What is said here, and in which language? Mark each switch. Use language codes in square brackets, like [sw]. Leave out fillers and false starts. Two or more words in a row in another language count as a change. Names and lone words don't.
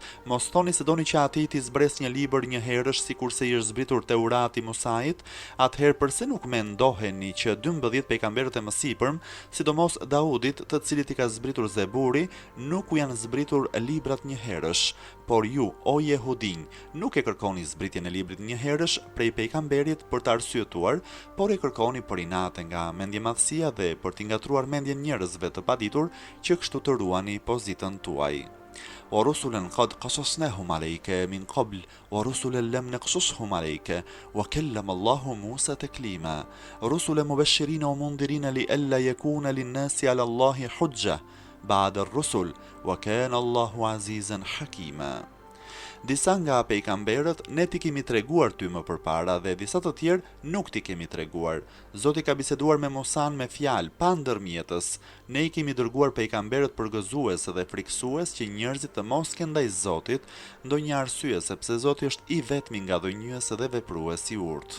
[sq] Mos thoni se doni që ati t'i zbres një libër një herësh sikurse i është zbritur Teurati Musait, atëherë përse nuk mendoheni që 12 pejgamberët e mësipërm, sidomos Daudit, të cilit i ka zbritur Zeburi, nuk u janë zbritur librat një herësh. Por ju, o jehudinj, nuk e kërkoni zbritjen e librit një herësh prej pejgamberit për të arsyetuar, por e kërkoni për inate nga mendjemadhësia dhe për t'i ngatruar mendjen njerëzve të paditur që kështu të ruani pozitën tuaj. [ar] ورسلا قد قصصناهم عليك من قبل ورسلا لم نقصصهم عليك وكلم الله موسى تكليما رسلا مبشرين ومنذرين لئلا يكون للناس على الله حجة بعد الرسل وكان الله عزيزا حكيما. [sq] Disa nga pejgamberët ne ti kemi treguar ty më përpara dhe disa të tjerë nuk ti kemi treguar. Zoti ka biseduar me Musan me fjalë pa ndërmjetës. Ne i kemi dërguar pejgamberët përgëzues dhe friksues që njerëzit të mos kenë ndaj Zotit ndonjë arsye, sepse Zoti është i vetmi nga dhënjues dhe veprues i urtë.